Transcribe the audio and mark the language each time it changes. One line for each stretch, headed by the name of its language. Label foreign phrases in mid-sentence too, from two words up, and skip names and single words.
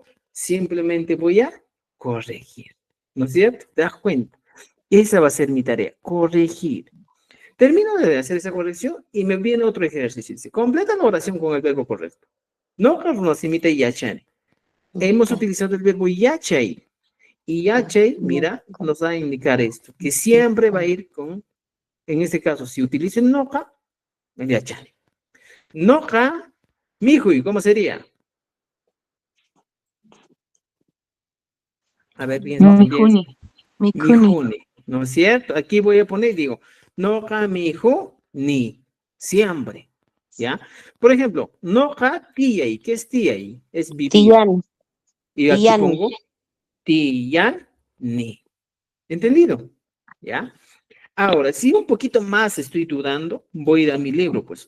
Spanish: Simplemente voy a corregir. ¿No es cierto? ¿Te das cuenta? Esa va a ser mi tarea, corregir. Termino de hacer esa corrección y me viene otro ejercicio. Dice, completa la oración con el verbo correcto. No conocimiento yachane. Hemos utilizado el verbo yachay. Y yachay, mira, nos va a indicar esto, que siempre va a ir con, en este caso, si utilizo el noca, el yachane.
Quechua: Noca, mijuy,
Spanish: ¿cómo sería? A ver, piensa. Mijuni. Mijuni, ¿no es cierto? Aquí voy a poner, digo,
Quechua: noca miju ni,
Spanish: siempre, ¿ya? Por ejemplo,
Quechua: noca tiyay,
Spanish: ¿qué es tiyay? Es vivir. Tiyan. Y aquí Tiyan. pongo
Quechua: tiyan ni.
Spanish: ¿Entendido? ¿Ya? Ahora, si un poquito más estoy dudando, voy a ir a mi libro, pues.